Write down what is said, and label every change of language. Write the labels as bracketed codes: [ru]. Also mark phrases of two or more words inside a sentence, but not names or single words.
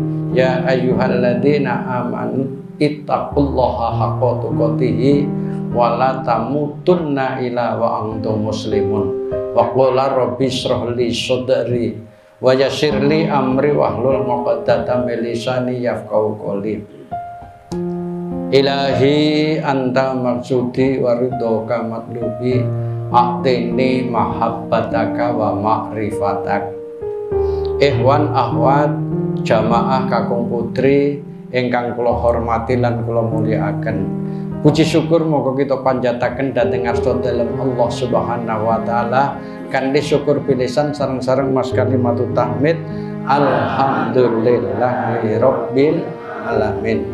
[ar] يا أيها الذين آمنوا اتقوا الله حق تقاته ولا تموتن إلا وأنتم مسلمون. وقال رب اشرح لي صدري ويسر لي أمري واحلل عقدة من لساني يفقهوا قولي. إلهي أنت مقصودي ورضاك مطلوبي أعطني محبتك ومعرفتك. إخوان أخوات [jv] jamaah kakung putri ingkang kula hormati lan kula mulyakaken. Puji syukur moga kita panjataken dhateng arsa dalem Allah [ar] سبحانه وتعالى [jv] kanthi syukur bilisan sareng-sareng mas [ar] كلمة التحميد الحمد لله رب العالمين.